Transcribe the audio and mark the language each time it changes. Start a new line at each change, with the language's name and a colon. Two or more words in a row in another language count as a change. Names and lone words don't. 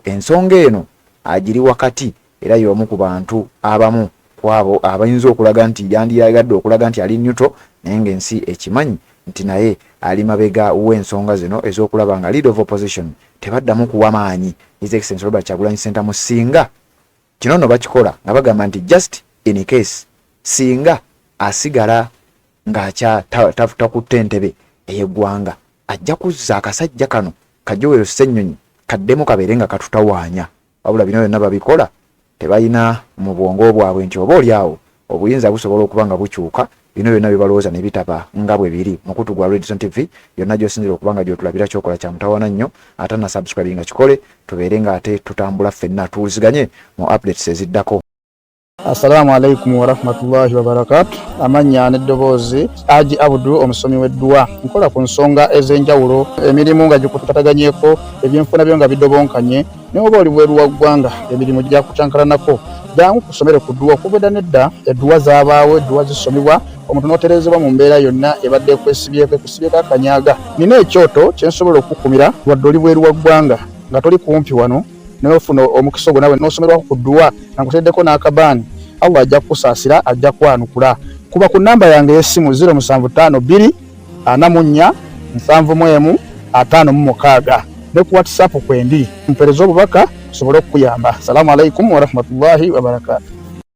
Ganda: Ensonga eno agiri wakati era y'omu ku bantu abamu kwabo abayinza okulaga nti yandiyagadde okulaga nti ali neutral naye ng'ensi ekimanyi nti naye ali mabega w'ensonga zino ez'okulaba nga
English: leader of opposition
Ganda: tebaddamu kuwa maanyi
English: His Excellency
Ganda: Robert Kyagulanyi Ssentamu singa kino nno bakikola nga bagamba nti
English: just in case
Ganda: singa asigala ng'akya takutte entebe ey'eggwanga ajja kuzza akasajja kano Kajowero Ssennyonyi kaddemu kabeere nga katutawaanya. Wabula bino byonna babikola tebalina mu bwongo bwabwe nti oba oliawo obuyinza busobola okuba nga bukyuka. Bino byonna bibalowooza ne bitaba nga bwe biri. Mukutu gwa Red Zone TV yonna gy'osinzira okuba nga gy'otulabira kyokola kya mutawaana nnyo ate na subscribe nga kikole tubeere nga ate tutambula ffenna tuwuliziganye mu updates eziddako.
Arabic: السلام عليكم ورحمة الله وبركاته.
Ganda: Amanya n'eddoboozi Haji Abdul omusomi w'eddua nkola ku nsonga ez'enjawulo emirimu nga gikutataganyeko ebyenfuna byo nga bidobonkanye ne oba oli bweru wa ggwanga emirimu gya kucankalanako jangu kusomere ku ddua okubeda nedda eddua zaabaawo eddua zisomibwa omuntu n'oterezebwa mu mbeera yonna ebadde ekwesibyeko akanyaga. Nina ekyoto kyensobola okukumira wadde oli bweru wa ggwanga nga toli kumpi wano n'ofuna omukisa ogwo nawe n'osomerwako ku ddua nankuteddeko n'akabaani Allah ajja kusaasira ajja kwanukula. Kuba ku namba yange y'essimu 0752 44 71 56 ne ku WhatsApp kwendi mpereza obubaka sobole okuyamba.
Arabic: السلام عليكم ورحمة الله وبركاته.